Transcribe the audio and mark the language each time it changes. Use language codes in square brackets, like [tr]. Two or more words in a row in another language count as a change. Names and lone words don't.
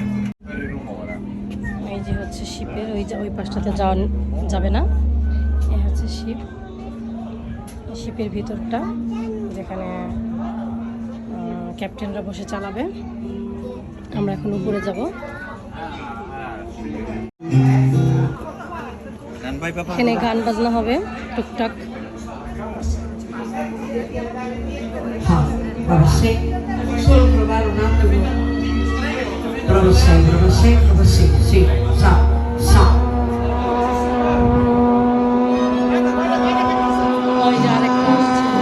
[bn] এই যে হচ্ছে শিপের ওই পাশটাতে যাবে না, এই হচ্ছে শিপের ভিতরটা, যেখানে ক্যাপ্টেনরা বসে চালাবে। আমরা এখন উপরে যাব। এখানে গান বাজনা হবে টুকটাক। [it] Prova 6, solo provare un attimo. Prova 6, prova 6, prova 6, sì, sa. [bn] ওই যে আরেকটা আসছে।